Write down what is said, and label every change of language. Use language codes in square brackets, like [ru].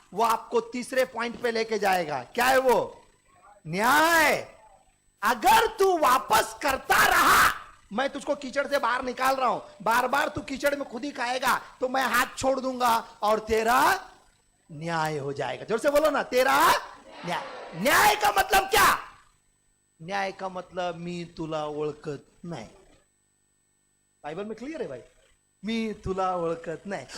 [hi] वो आपको तीसरे पॉइंट पे लेके जाएगा। क्या है वो? न्याय। अगर तू वापस करता रहा, मैं तुझको कीचड़ से बाहर निकाल रहा हूं, बार बार तू कीचड़ में खुद ही खाएगा, तो मैं हाथ छोड़ दूंगा और तेरा न्याय हो जाएगा। जोर से बोलो ना, तेरा न्याय। न्याय का मतलब क्या? न्याय का मतलब [mr] मी तुला ओळखत नाही। [hi] बायबल में क्लियर है भाई, [mr] मी तुला ओळखत नाही।